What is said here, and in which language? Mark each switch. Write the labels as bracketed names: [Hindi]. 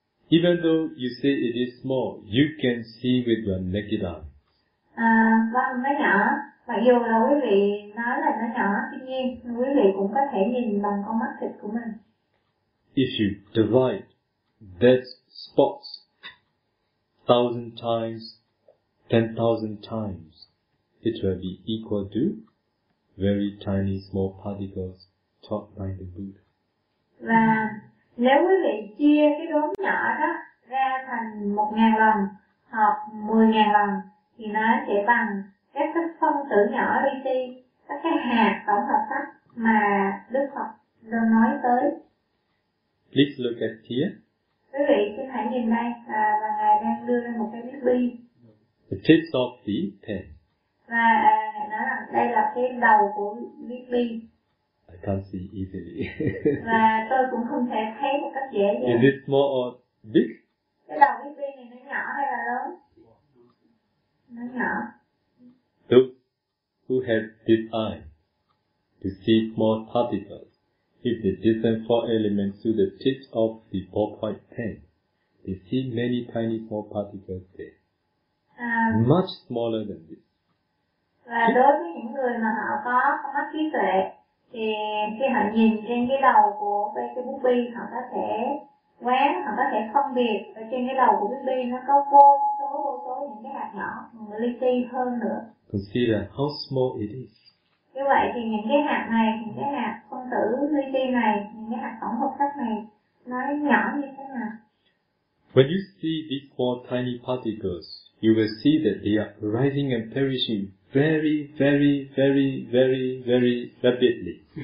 [English] Even though you say it is small, you can see with your naked eye. [Vietnamese] Vâng, nó nhỏ. Mặc dù là quý vị nói là nó nhỏ, tuy nhiên quý vị cũng có thể nhìn bằng con mắt thịt của mình. [English] If you divide that spot 1,000 times, 10,000 times, it will be equal to very tiny small particles taught by the Buddha. [Vietnamese] Và nếu quý vị chia cái đốm nhỏ đó ra thành 1.000 lần hoặc 10.000 lần thì nó sẽ bằng các cái phân tử nhỏ đi đi, các cái hạt tổng hợp sắc mà Đức Phật đã nói tới. [English] Please look at here. [Vietnamese] Quý vị xin hãy nhìn đây, và Ngài đang đưa ra một cái viết bi. [English] The tip of the pen. [Vietnamese] Và Ngài nói rằng đây là cái đầu của viết bi. [English] I can't see easily. [Vietnamese] Và tôi cũng không thể thấy một cách dễ dàng. [English] Is it small or big? [Vietnamese] Cái đầu viết bi này nó nhỏ hay là lớn? Nó nhỏ. [English] Those who have this eye to see small particles, if they discern four elements through the tip of the ballpoint pen, they see many tiny small particles there. Much smaller than this. [Vietnamese] Và đối với những người mà họ có mắt trí tuệ, thì khi họ nhìn trên cái đầu của cái bút bi, họ có thể quán, họ có thể phân biệt ở trên cái đầu của bút bi nó có vô số những cái hạt nhỏ, li ti hơn nữa. [English] Consider how small it is. [Vietnamese] Như vậy thì những cái hạt này, những cái hạt phân tử li ti này, những cái hạt tổng hợp sắc này, nó nhỏ như thế nào? [English] When you see these four tiny particles, you will see that they are rising and perishing very, very, very, very, very rapidly.